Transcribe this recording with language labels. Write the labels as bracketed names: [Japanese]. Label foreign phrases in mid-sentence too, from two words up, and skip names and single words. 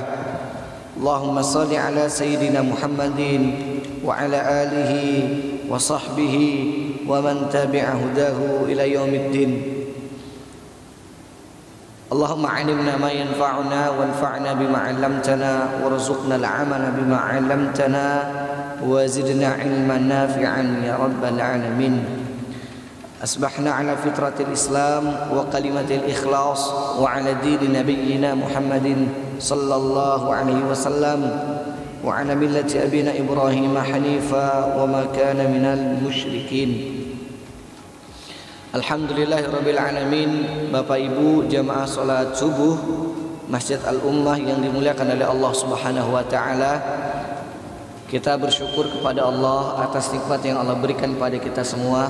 [Arabic] اللهم صل على سيدنا محمد وعلى آله وصحبه ومن تبع هداه إلى يوم الدين. اللهم علمنا ما ينفعنا وانفعنا بما علمتنا وارزقنا العمل بما علمتنا وزدنا علما نافعا يا رب العالمين. أصبحنا على فطرة الإسلام وكلمة الإخلاص وعلى دين نبينا محمد صلى الله عليه وسلم وعلى ملة أبينا إبراهيم حنيفا وما كان من المشركين. الحمد لله رب العالمين. [Indonesian] Bapak Ibu jamaah salat subuh Masjid Al-Ummah yang dimuliakan oleh Allah [Arabic] سبحانه وتعالى, [Indonesian] kita bersyukur kepada Allah atas nikmat yang Allah berikan pada kita semua.